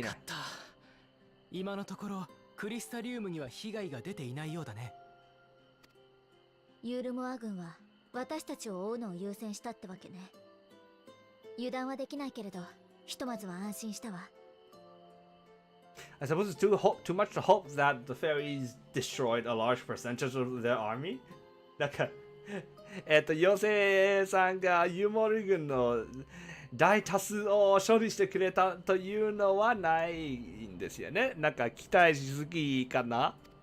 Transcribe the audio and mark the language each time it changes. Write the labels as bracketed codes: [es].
[ja] よかった。今のところクリスタリウムには被害が出ていないようだね。ユールモア軍は私たちを追うのを優先したってわけね。油断はできないけれど、ひとまずは安心したわ。 [en] I suppose it's too much to hope that the fairies destroyed a large percentage of their army. [ja] なんか、妖精さんがユーモル軍の大多数を処理してくれたというのはないんですよね。なんか期待しすぎかな。